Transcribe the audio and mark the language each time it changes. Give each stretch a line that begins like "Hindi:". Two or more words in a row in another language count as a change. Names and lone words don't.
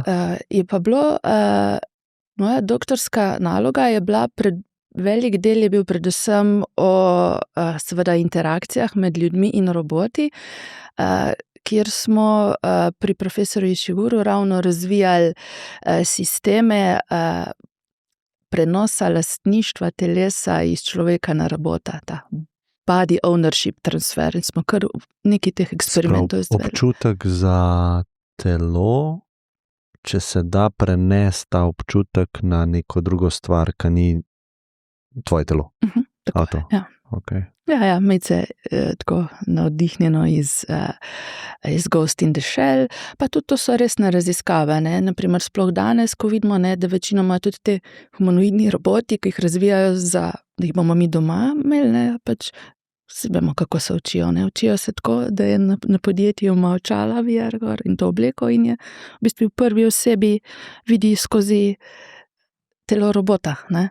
Slovenian: Je pa bilo, moja doktorska naloga je bila, velik del je bil predvsem o seveda interakcijah med ljudmi in roboti, kjer smo pri profesorju Šiguru ravno razvijali sisteme prenosa lastništva telesa iz človeka na robota, ta
English: body ownership transfer,
Slovenian: in smo kar nekaj teh eksperimentov izvedli. Občutek za telo, če se da prenesti ta občutek na neko drugo stvar, ki ni tvoje telo. Tako, ja. Okay. Ja, Mice tako navdihnjeno iz Ghost in the Shell, pa tudi to so resne raziskave, ne. Naprimer, sploh danes, ko vidimo, ne, da večinoma tudi te humanoidni roboti, ki jih razvijajo da jih bomo mi doma imeli, ne, pač vsi vemo, kako se učijo, ne. Učijo se tako, da je na podjetju ima očala VR gor in to obleko in je v bistvu v prvi osebi vidi skozi telo robota, ne.